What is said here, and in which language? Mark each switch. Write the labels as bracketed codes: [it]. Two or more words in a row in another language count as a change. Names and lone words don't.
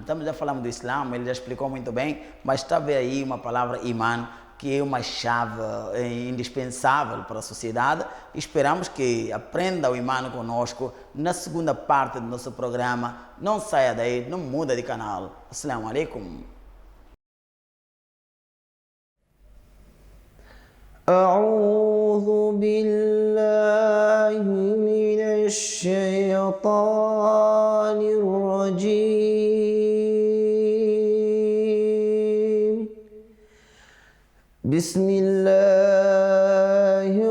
[pt] Estamos já falando do Islã, ele já explicou muito bem, mas está a ver aí uma palavra Iman, que é uma chave indispensável para a sociedade. Esperamos que aprenda o Iman conosco na segunda parte do nosso programa. Não saia daí, não muda de canal. [ar] السلام عليكم. أعوذ بالله من الشيطان الرجيم بسم الله